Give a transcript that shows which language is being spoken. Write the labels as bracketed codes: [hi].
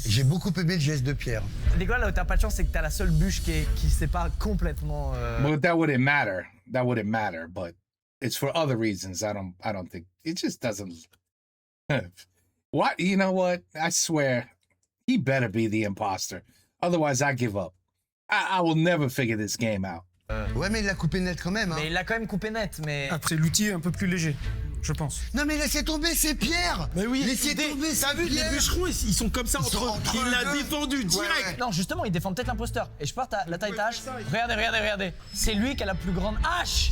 [fr] J'ai beaucoup aimé le geste de Pierre. Nicolas, là où t'as pas de chance, c'est que t'as la seule bûche qui sépare complètement. [en] Well, that wouldn't matter. That wouldn't matter, but it's for other reasons. I don't think it just doesn't. What? You know what? I swear He better be the imposter. Otherwise, I give up. I will never figure this game out. [fr] Ouais, mais il l'a coupé net quand même. Hein. Mais il l'a quand même coupé net, mais... Après, l'outil est un peu plus léger, je pense. Non, mais laissez tomber, c'est Pierre. Mais oui, laissez tomber, t'as c'est vu, les Pierre. bûcherons, ils sont comme ça Ils sont entre Il l'a deux. défendu direct. Ouais. Non, justement, il défend peut-être l'imposteur. Et je porte la taille hache. Regardez. C'est lui qui a la plus grande hache.